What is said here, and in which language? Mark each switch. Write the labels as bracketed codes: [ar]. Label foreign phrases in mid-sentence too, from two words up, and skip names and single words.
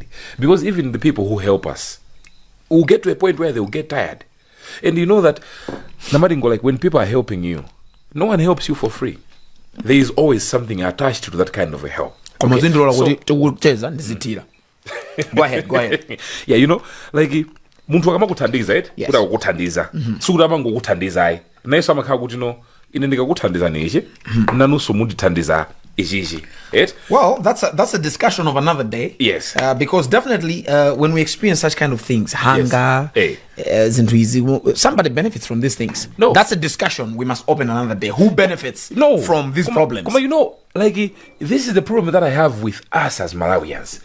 [en] Because even the people who help us will get to a point where they'll get tired. And you know that, Namadingo, like, when people are helping you, no one helps you for free. There is always something attached to that kind of a help. Okay, go ahead. Yeah, you know, like, [ny] muntu akamakuthandiza [en] Yes. [ny] kuti akukuthandiza sikuti amangokuthandizai nayeso amakhala kuti no ine ndikakuthandiza nichi nanunso mundithandiza ichichi. [en] Well, that's a discussion of another day. Yes. Because definitely when we experience such kind of things, hunger, Yes. somebody benefits from these things. No. That's a discussion we must open another day. Who benefits from these problems? You know, like, this is the problem that I have with us as Malawians.